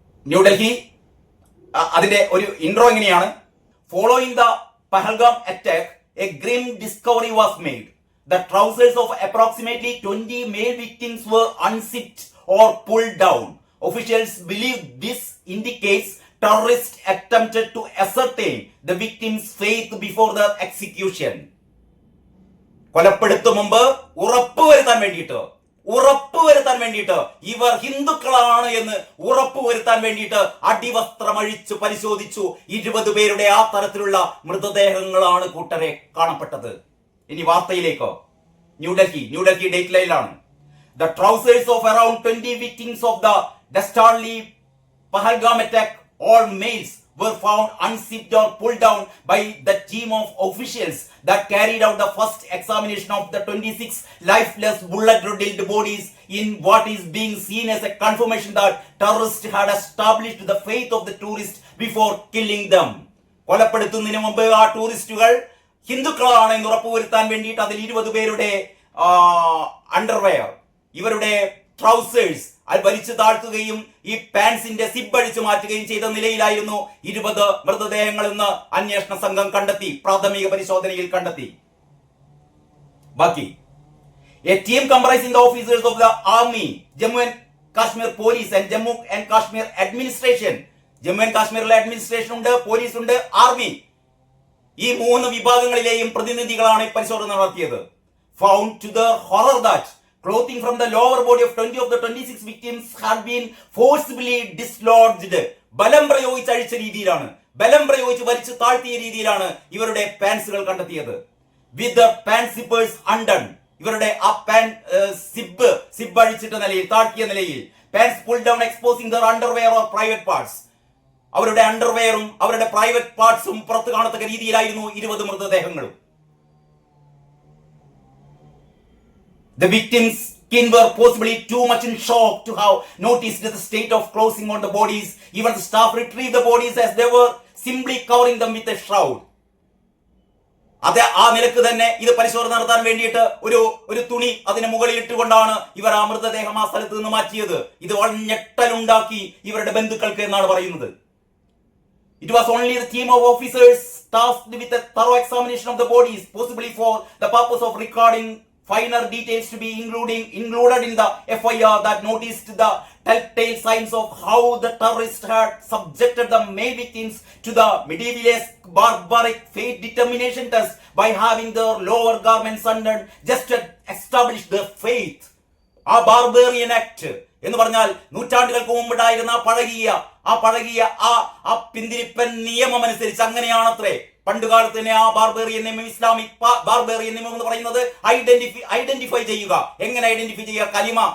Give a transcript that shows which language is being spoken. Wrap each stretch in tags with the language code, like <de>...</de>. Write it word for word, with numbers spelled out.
<en>New Delhi,</en> <ml>അതിന്റെ ഒരു ഇൻട്രോ എങ്ങനെയാണ്:</ml> <en>Following the Pahalgam attack a grim discovery was made. The trousers of approximately twenty male victims were unzipped or pull down. Officials believe this indicates terrorists attempted to ascertain the victim's faith before the execution.</en> <ml>കൊലപ്പെടുത്തു മുമ്പ് ഉറപ്പുവരുത്താൻ വേണ്ടിയിട്ട്, ഉറപ്പുവരുത്താൻ വേണ്ടിയിട്ട് ഇവർ ഹിന്ദുക്കളാണ് എന്ന് ഉറപ്പുവരുത്താൻ വേണ്ടിയിട്ട് അടിവസ്ത്രമഴിച്ചു പരിശോധിച്ചു. ഇരുപത് പേരുടെ ആ തരത്തിലുള്ള മൃതദേഹങ്ങളാണ് കൂട്ടരെ കാണപ്പെട്ടത്. ഇനി വാർത്തയിലേക്കോ. New Delhi, New Delhi date ലൈനിലാണ്.</ml> <en>The trousers of around twenty victims of the dastardly Pahalgam attack, all males, were found unzipped or pulled down by the team of officials that carried out the first examination of the twenty-six lifeless, bullet-riddled bodies in what is being seen as a confirmation that terrorists had established the faith of the tourists before killing them.</en> <ml>കൊലപ്പെടുത്തുന്നതിന് മുമ്പ് ആ ടൂറിസ്റ്റുകൾ ഹിന്ദുക്കളാണെന്ന് ഉറപ്പുവരുത്താൻ വേണ്ടിയിട്ട് അതിൽ ഇരുപത് പേരുടെ underwear, ഇവരുടെ ട്രൗസേഴ്സ് അത് വലിച്ചു താഴ്ത്തുകയും ഈ പാൻസിന്റെ സിബ് അഴിച്ചു മാറ്റുകയും ചെയ്ത നിലയിലായിരുന്നു ഇരുപത് മൃതദേഹങ്ങൾ എന്ന് അന്വേഷണ സംഘം കണ്ടെത്തി, പ്രാഥമിക പരിശോധനയിൽ കണ്ടെത്തി.</ml> <en>ബാക്കി a team comprising the officers of the army, Jammu and Kashmir police and Jammu and Kashmir administration.</en> <ml>Jammu and കാശ്മീരിലെ അഡ്മിനിസ്ട്രേഷൻ ഉണ്ട്, പോലീസ് ഉണ്ട്, ആർമി. ഈ മൂന്ന് വിഭാഗങ്ങളിലെയും പ്രതിനിധികളാണ് പരിശോധന നടത്തിയത്.</ml> <en>Found to the horror that clothing from the lower body of twenty of the twenty-six victims had been forcibly dislodged.</en> <ml>ബലം പ്രയോഗിച്ച് അഴിച്ച രീതിയിലാണ്, ബലം പ്രയോഗിച്ച് വലിച്ചു താഴ്ത്തിയ രീതിയിലാണ് ഇവരുടെ പാൻസുകൾ കണ്ടെത്തിയത്.</ml> <en>With the pant zippers undone,</en> <ml>ഇവരുടെ ആ പാൻ സിബ് സിബ് അഴിച്ചിട്ട നിലയിൽ, താഴ്ത്തിയ നിലയിൽ,</ml> <en>pants pulled down exposing their underwear or private parts.</en> <ml>അവരുടെ അണ്ടർവെയറും അവരുടെ പ്രൈവറ്റ് പാർട്സും പുറത്തു കാണത്തക്ക രീതിയിലായിരുന്നു ഇരുപത് മൃതദേഹങ്ങളും.</ml> <en>The victims' skin were possibly too much in shock to have noticed the state of clothing on the bodies. Even the staff retrieved the bodies as they were simply covering them with a shroud.</en> <ml>അതേ ആ നിലക്ക് തന്നെ ഇത് പരിശോധന നടത്താൻ വേണ്ടിയിട്ട് ഒരു ഒരു തുണി അതിന് മുകളിൽ ഇട്ടുകൊണ്ടാണ് ഇവർ ആ മൃതദേഹം ആ സ്ഥലത്ത് നിന്ന് മാറ്റിയത്. ഇത് ഞെട്ടലുണ്ടാക്കി ഇവരുടെ ബന്ധുക്കൾക്ക് എന്നാണ് പറയുന്നത്.</ml> <en>It was only the team of officers tasked with a thorough examination of the bodies, possibly for the purpose of recording finer details to be including included in the F I R that noticed the telltale signs of how the terrorists had subjected the male victims to the medievalist barbaric fate determination test by having their lower garments undone just to establish their faith. A barbarian act</en> <ml>എന്ന് പറഞ്ഞാൽ നൂറ്റാണ്ടുകൾക്ക് മുമ്പുണ്ടായിരുന്ന ആ പഴകിയ ആ പഴകിയ ആ ആ പിന്തിരിപ്പൻ നിയമം അനുസരിച്ച് അങ്ങനെയാണത്രേ പണ്ടുകാലത്ത് തന്നെ ആ ബാർബേറിയൻ നിയമം. ഇസ്ലാമിക് ബാർബേറിയൻ നിയമം എന്ന് പറയുന്നത് ഐഡന്റിഫൈ ഐഡന്റിഫൈ ചെയ്യുക. എങ്ങനെ ഐഡന്റിഫൈ ചെയ്യുക? കലിമ.</ml>